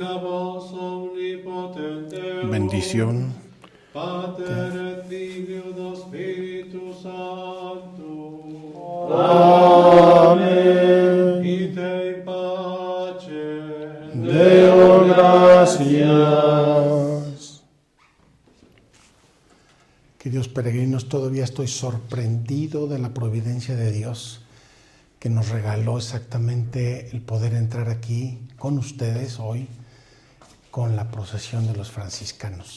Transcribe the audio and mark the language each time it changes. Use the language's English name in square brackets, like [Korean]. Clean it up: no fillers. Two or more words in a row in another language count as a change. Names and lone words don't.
[Latin] benedicat vos omnipotentem, [Spanish] bendición. [Latin] Pater et Filio et Spiritus Sancto. Amén. Ite in pace. Deo gracias. [Spanish] Queridos peregrinos, todavía estoy sorprendido de la providencia de Dios que nos regaló exactamente el poder entrar aquí con ustedes hoy con la procesión de los franciscanos.